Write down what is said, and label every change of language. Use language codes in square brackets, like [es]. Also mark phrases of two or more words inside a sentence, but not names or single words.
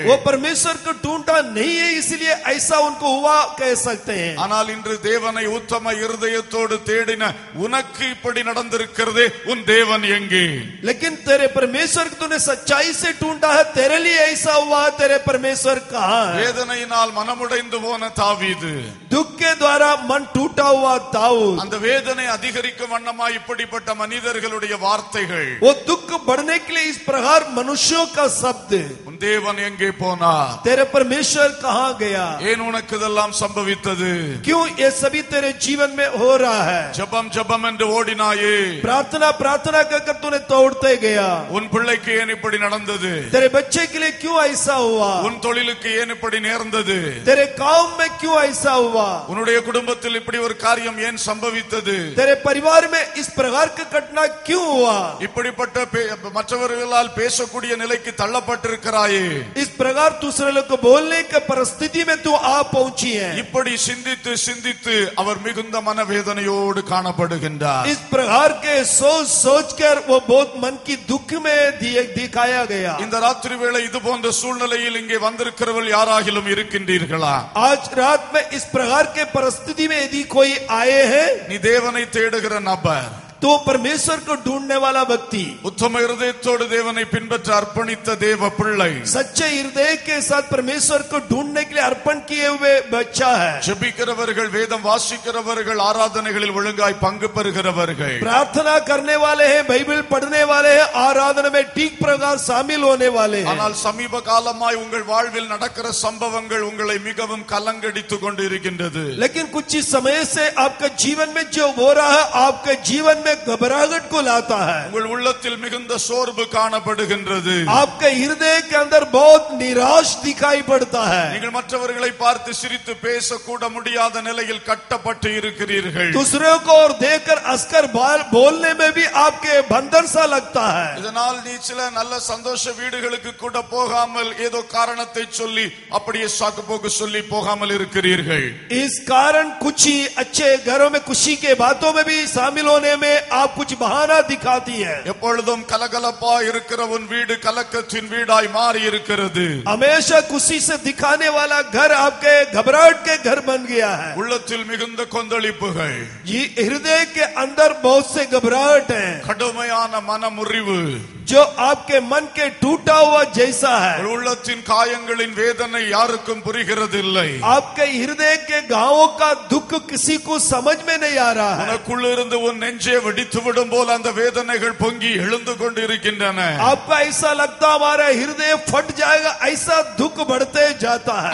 [hi] वो परमेश्वर को ढूंढा नहीं है, इसलिए ऐसा उनको हुआ कह सकते हैं। [ta] ஆனால் இன்று தேவனை உத்தம இருதயத்தோடு தேடின உனக்கு இப்படி நடந்திருக்கிறதே, உன் தேவன் எங்கே? [hi] लेकिन तेरे परमेश्वर तूने सच्चाई से ढूंढा है, तेरे लिए ऐसा हुआ, तेरे परमेश्वर कहाँ है? [ta] வேதனையினால் மனமுடைந்து போன தாவீது, [hi] दुख के द्वारा मन टूटा हुआ दाऊद, [ta] அந்த வேதனை அதிகரிக்கும் வண்ணமாய் இப்படிப்பட்ட மனிதர்களுடைய வார்த்தைகள், [hi] वो दुख बढ़ने के लिए इस प्रकार मनुष्यों का शब्द, [ta] உன் தேவன் எங்கே போனார்? [hi] तेरे परमेश्वर कहाँ गया? [ta] ஏன் உனக்கு இதெல்லாம் சம்பவித்தது? [hi] क्यों ये सभी तेरे जीवन में हो रहा है? [ta] ஜெபம் ஜெபம் என்று ஓடினாயே, [hi] प्रार्थना प्रार्थना कर तूने तोड़ते गया। [ta] உன் பிள்ளைக்கு ஏன் இப்படி நடந்தது? [hi] तेरे बच्चे के लिए क्यों ऐसा हुआ? [ta] உன் தொழிலுக்கு ஏன் இப்படி நேர்ந்தது? [hi] तेरे काम में क्यों ऐसा हुआ? [ta] உன்னுடைய குடும்பத்தில் இப்படி ஒரு காரியம் ஏன் சம்பவித்தது? [hi] तेरे परिवार में इस प्रकार का घटना क्यों हुआ? [ta] இப்படிப்பட்ட மற்றவர்களால் பேசக்கூடிய நிலைக்கு தள்ளப்பட்டிருக்கிறாயே, [hi] इस प्रकार दूसरे लोग को बोलने की परिस्थिति में तू आ पहुंची है। [ta] இப்படி சிந்தித்து சிந்தித்து அவர் மிகுந்த மனவேதனையோடு காணப்படுகின்றார். [hi] इस प्रकार के सोच कर वो बहुत मन की दुख में दिखाया गया। [ta] இந்த ராத்திரி வேளை இது போன்ற சூழ்நிலையில் இங்கே வந்திருக்கிறவர்கள் யாராகிலும் இருக்கின்றீர்களா? [hi] आज रात में इस प्रकार के परिस्थिति में यदि कोई आए हैं, [ta] நீ தேவனை தேடுகிற நபர், [hi] तो परमेश्वर को ढूंढने वाला व्यक्ति, [ta] உத்தம இருதயத்தோடு தேவனை பின்பற்ற அர்ப்பணித்த தேவ பிள்ளை, [hi] सच्चे हृदय के साथ परमेश्वर को ढूंढने के लिए अर्पण किए हुए बच्चा है। [ta] ஜெபிக்கிறவர்கள், வேதம் வாசிக்கிறவர்கள், ஆராதனைகளில் ஒழுங்காய் பங்கு பெறுகிறவர்கள், [hi] प्रार्थना करने वाले हैं, बाइबल पढ़ने वाले हैं, आराधना में ठीक प्रकार शामिल होने वाले हैं। [ta] ஆனால் சமீப காலமாய் உங்கள் வாழ்வில் நடக்கிற சம்பவங்கள் உங்களை மிகவும் கலங்கடித்துக் கொண்டு இருக்கின்றது. [hi] लेकिन कुछ समय से आपके जीवन में जो हो रहा है, आपके जीवन में घबराहट को लाता है। [ta] உங்கள் உள்ளத்தில் மிகுந்த சோர்வு காணப்படுகின்றது. [hi] आपके हृदय के अंदर बहुत निराश दिखाई पड़ता है। [ta] நீங்கள் மற்றவர்களை பார்த்து சிரித்து பேசக்கூட முடியாத நிலையில் கட்டப்பட்டு இருக்கிறீர்கள். [hi] दूसरों को और देखकर हंसकर बोलने में भी आपके बंधन सा लगता है। [ta] இதனால் நீ சில நல்ல சந்தோஷ வீடுகளுக்கு கூட போகாமல் ஏதோ காரணத்தை சொல்லி அப்படியே சாக்கு போக்கு சொல்லி போகாமல் இருக்கிறீர்கள். [hi] इस कारण कुछ ही अच्छे घरों में खुशी के बातों में भी शामिल होने में आप कुछ बहाना दिखाती है। [ta] எப்பொழுதும் கலகலப்பா இருக்கிற உன் வீடு கலக்கத்தின் வீடாய் மாறி இருக்கிறது. [hi] हमेशा खुशी से दिखाने वाला घर आपके घबराहट के घर बन गया है। [ta] உள்ளத்தில் மிகுந்த கொந்தளிப்புகள், [hi] ये हृदय के अंदर बहुत से घबराहट है, [ta] கடுமையான மனமுறிவு, [hi] जो आपके मन के टूटा हुआ जैसा है। [ta] உள்ளத்தின் காயங்களின் வேதனை யாருக்கும் புரிகிறதில்லை. [hi] आपके हृदय के घावों का दुख किसी को समझ में नहीं आ रहा है। [ta] உனக்குள்ளிருந்து உன் நெஞ்சே வெடித்து விடும் போல அந்த வேதனைகள் பொங்கி எழுந்து கொண்டிருக்கின்றன. [hi] आपका ऐसा लगता हमारा हृदय फट जाएगा, ऐसा दुख बढ़ते जाता है।